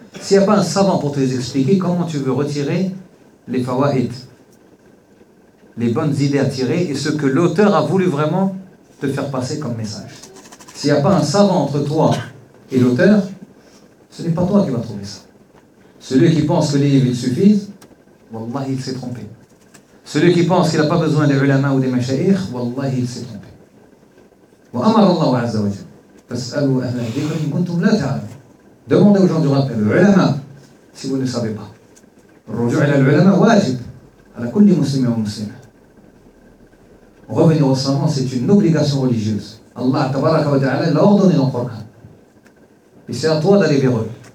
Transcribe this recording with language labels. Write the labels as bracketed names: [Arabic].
[French] S'il n'y a pas un savant pour te les expliquer, comment tu veux retirer les fawa'id, les bonnes idées à tirer, et ce que l'auteur a voulu vraiment te faire passer comme message? S'il n'y a pas un savant entre toi et l'auteur, ce n'est pas toi qui vas trouver ça. Celui qui pense que les livres suffisent, wallahi, il s'est trompé. Celui qui pense qu'il n'a pas besoin des ulama ou des mashaïkh, wallahi, il s'est trompé. [Arabic] وأمر الله عز وجل فاسألوا أهل الذكر إن كنتم لا تعلمون. [French] Demandez aux gens du rappel, les ulama, si vous ne savez pas. [Arabic] Rujou' ila al-ulama wajib ala kulli muslimin wa muslimah. [French] Revenir aux savants, c'est une obligation religieuse. Allah tabaraka wa ta'ala l'a ordonné dans le Coran. Et c'est à toi d'aller vers eux.